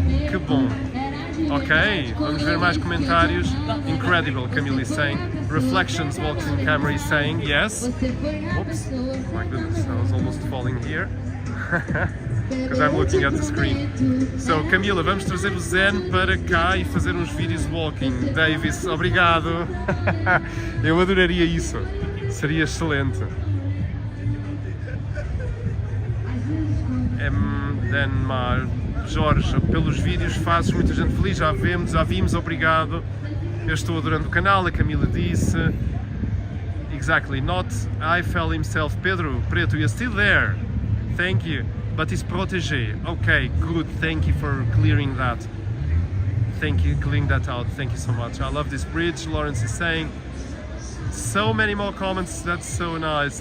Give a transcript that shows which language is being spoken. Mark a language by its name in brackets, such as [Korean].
[Portuguese] Que bom. Ok, vamos ver mais comentários. [English] Incredible, Camille is saying. Reflections walks in camera is saying yes. Oops, my goodness, I was almost falling here. Because I'm looking at the screen. [Portuguese] So, Camila, vamos trazer o Zen para cá e fazer uns vídeos walking. Davis, obrigado. Eu adoraria isso. Seria excelente. Denmar, Jorge, pelos vídeos fazes muita gente feliz. Já vimos, obrigado. Eu estou adorando o canal, a Camila disse. [English] Exactly, not Eiffel himself. Pedro, Preto, you're still there. Thank you. But it's protégé. Okay, good. Thank you for clearing that. Thank you, clearing that out. Thank you so much. I love this bridge. Lawrence is saying. So many more comments. That's so nice.